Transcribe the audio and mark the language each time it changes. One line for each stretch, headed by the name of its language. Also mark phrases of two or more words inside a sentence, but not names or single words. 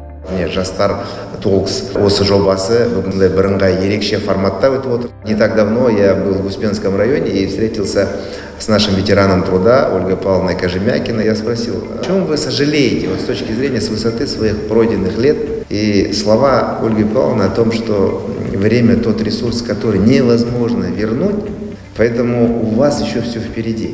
Kazakh: Жастар Толкс осы жобасы бүгінде бірыңғай ерекше форматта өтіп отыр.
Russian: Не так давно я был в Успенском районе и встретился с нашим ветераном труда Ольгой Павловной Кожемякиной. Я спросил, о чем вы сожалеете с точки зрения, с высоты своих пройденных лет? И слова Ольги Павловны о том, что время тот ресурс, который невозможно вернуть, поэтому у вас еще все впереди.